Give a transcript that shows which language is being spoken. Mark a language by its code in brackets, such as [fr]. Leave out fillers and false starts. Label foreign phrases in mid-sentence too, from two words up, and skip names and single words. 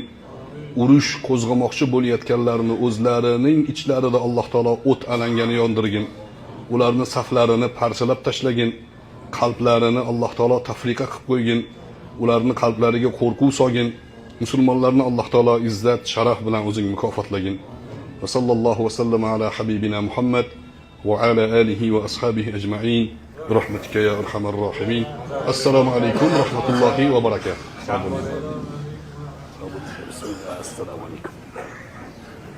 [uz] Urush qo'zg'amoqchi bo'layotganlarni o'zlarining ichlarida Alloh taolo o't alangani yondirgin. Ularni saflarini parchalab tashlagin. Qalblarini Alloh taolo tafriqa qilib qo'ygin. Ularni qalblariga qo'rquv solgin. Musulmonlarni Alloh taolo izzat, sharaf bilan o'zing mukofotlagin. [ar] و صلى الله و سلم على حبيبنا محمد و على آله و أصحابه أجمعين. برحمتك يا أرحم الراحمين. السلام عليكم ورحمة الله وبركاته. السلام عليكم.